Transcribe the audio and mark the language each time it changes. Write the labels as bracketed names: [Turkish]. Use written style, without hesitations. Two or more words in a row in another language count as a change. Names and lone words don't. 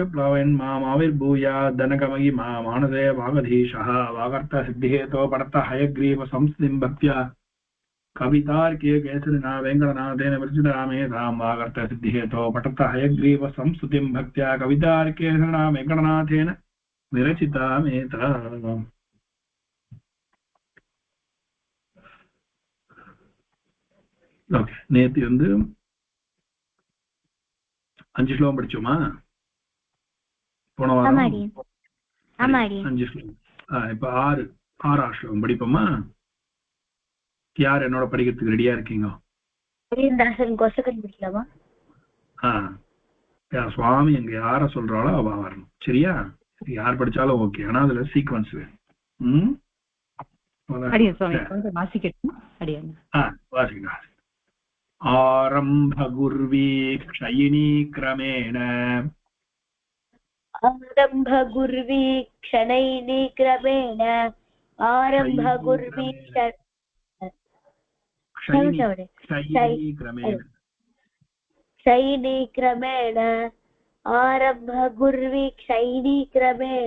[Sanskrit] प्लवयन् मामाविर्भूयाद्दनकमयि मानसे वागधीशः वागर्थसिद्धिहेतो पडत्तहयग्रीवसंस्थितिं भक्त्या कवितार्के केसरिना वेङ्कटनाथेन विरचितामेधां वागर्थसिद्धिहेतो पडत्तहयग्रीवसंस्थितिं भक्त्या कवितार्केसरिना वेङ्कटनाथेन विरचितामेधा [Tamil] ஓகே நேத்து வந்து 5 ஸ்லோகம் படிச்சோமா போன வாரம் 5 ஸ்லோகம் இப்ப 6 ஸ்லோகம் படிப்போமா யார் என்னோட படிக்கிறதுக்கு ரெடியா இருக்கீங்க சுவாமி எங்க யார சொல்றாளோ அவ வரணும் சரியா யார் படிச்சாலும் ஓகே ஆனா அதுல சீக்வன்ஸ் வேணும் வாசிக்கணும் [Sanskrit] आरम्भगुर्वीक्षयिनी क्रमेण आरम्भगुर्वीक्षणैनी क्रमेण क्षयिनी क्रमेण आरम्भगुर्वीक्षयिनी क्रमेण